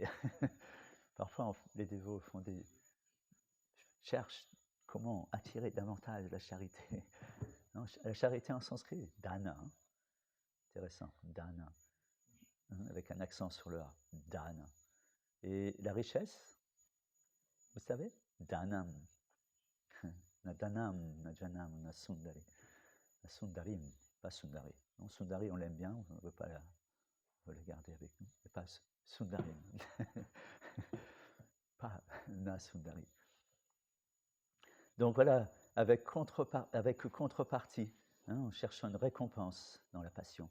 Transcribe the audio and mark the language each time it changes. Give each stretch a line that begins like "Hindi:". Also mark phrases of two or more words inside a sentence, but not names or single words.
French: Parfois, les dévots cherchent comment attirer davantage la charité. Non, la charité en sanskrit, dana. Intéressant, dana. Avec un accent sur le A, dana. Et la richesse, vous savez, danam.
Sanskrit: Nadanam, Najanam, Nasundari. Nasundarim, pas Sundari.
French: Non, Sundari, on l'aime bien, on ne veut pas la garder avec nous, mais pas Sundarim. Pas Nasundari. Donc voilà, avec contrepartie, hein, en cherchant une récompense dans la passion.